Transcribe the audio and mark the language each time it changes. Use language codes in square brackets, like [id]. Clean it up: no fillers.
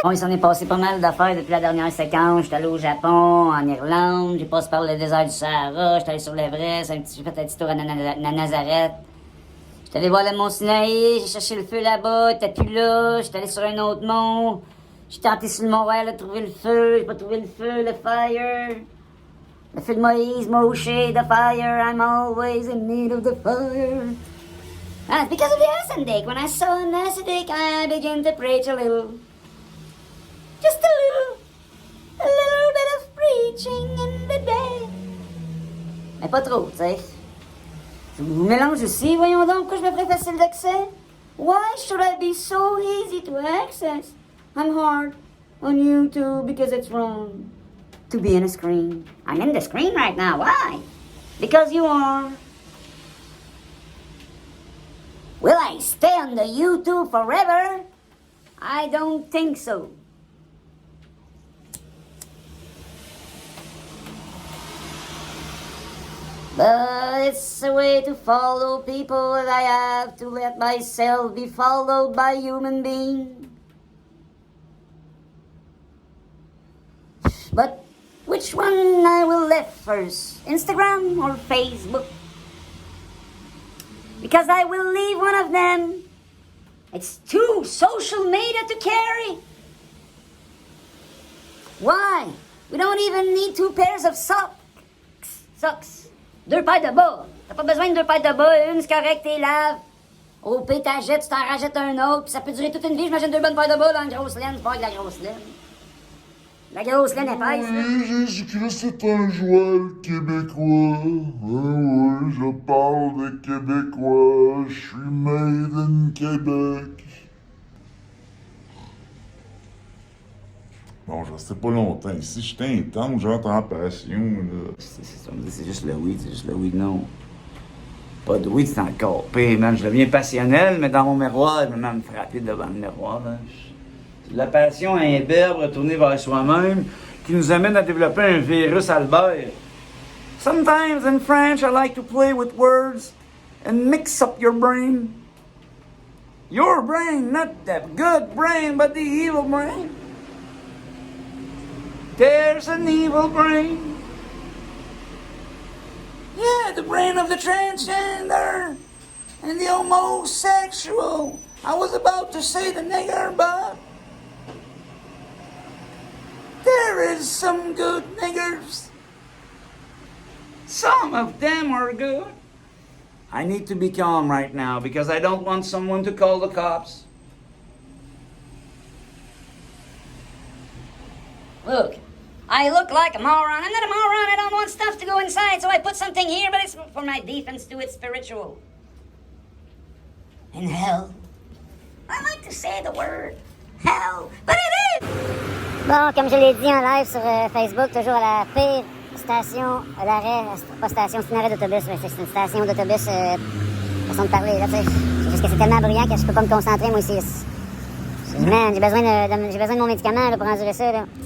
[fr] Bon, il s'en est passé pas mal d'affaires depuis la dernière séquence. J'étais allé au Japon, en Irlande, j'ai passé par le désert du Sahara, j'étais allé sur l'Everest, j'ai fait un petit tour à Nazareth. J'étais allé voir le mont Sinaï, j'ai cherché le feu là-bas, il était plus là, j'étais allé sur un autre mont. J'ai tenté sur le mont Royal de trouver le feu, j'ai pas trouvé le feu, le fire. Le feu de Moïse, Moshe, [en] the fire, I'm always in need of the fire. And because of the Asandik, when I saw an Asandik, I began to preach a little. Just a little bit of preaching in the day. [fr] Mais pas trop, tu sais. Je vous mélange aussi, voyons donc, pourquoi je me ferais facile d'accès? [en] Why should I be so easy to access? I'm hard on YouTube because it's wrong to be in a screen. I'm in the screen right now, why? Because you are. Will I stay on the YouTube forever? I don't think so. But it's a way to follow people that I have to let myself be followed by human beings. But which one I will left first? Instagram or Facebook? Because I will leave one of them. It's too social media to carry. Why? We don't even need 2 pairs of socks. [fr] 2 paires de bas. T'as pas besoin de 2 paires de bas. Une, c'est correct, t'es laves. Au pire, t'achètes, tu t'en rachètes un autre. Puis ça peut durer toute une vie. J'imagine 2 bonnes paires de bas dans une grosse laine. C'est pas de la grosse laine. La grosse laine épaisse, là. Oui, Jésus-Christ est un joueur québécois. Oui, je parle de québécois. Je suis [en] made in [fr] Québec. Bon, je restais pas longtemps ici. J'étais intense, j'entre en passion, là. C'est juste le weed, non. Pas de weed, c'est encore pire, man. Je deviens passionnel, mais dans mon miroir, je vais même frapper devant le miroir. Là. C'est la passion imberbe retournée vers soi-même qui nous amène à développer un virus Albert. [en] Sometimes in French, I like to play with words and mix up your brain. Your brain, not the good brain, but the evil brain. There's an evil brain. Yeah, the brain of the transgender and the homosexual. I was about to say the nigger, but there is some good niggers. Some of them are good. I need to be calm right now because I don't want someone to call the cops. Look, I look like a moron. I'm not a moron. I don't want stuff to go inside, so I put something here, but it's for my defense to it's spiritual. In hell. I like to say the word hell, but it is! [fr] Bon, comme je l'ai dit en live sur Facebook, toujours à la pire station d'arrêt, pas station, c'est un arrêt d'autobus, mais c'est une station d'autobus, façon de parler, là, tu sais. C'est juste que c'est tellement bruyant que je peux pas me concentrer, moi, ici. Man, j'ai besoin de mon médicament, là, pour endurer ça, là.